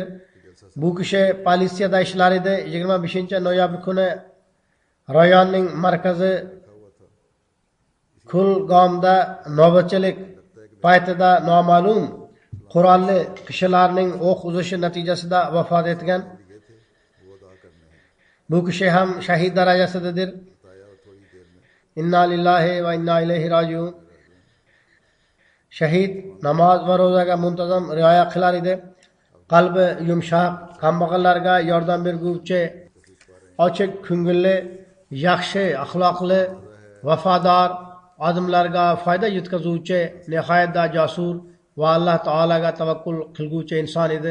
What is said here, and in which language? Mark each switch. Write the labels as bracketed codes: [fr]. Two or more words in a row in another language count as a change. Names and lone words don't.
[uz] Bu kishi politsiyada ishlar edi. 25-noyabr kuni rayonning markazi Kulgomda navbatchilik paytida noma'lum qurolli kishilarning o'q uzishi natijasida vafot etgan. Bu kishi ham shahid darajasidadir. [ar] إنا لله وإنا إليه راجعون. [uz] Shahid namoz va ro'zaga muntazam rioya qilar edi. Qalbi yumshoq, kambag'allarga yordam berguvchi, ochiq ko'ngilli, yaxshi axloqli, vafodor, odamlarga foyda yetkazuvchi, nihoyatda jasur va Alloh taolaga tavakkul qilguvchi inson edi.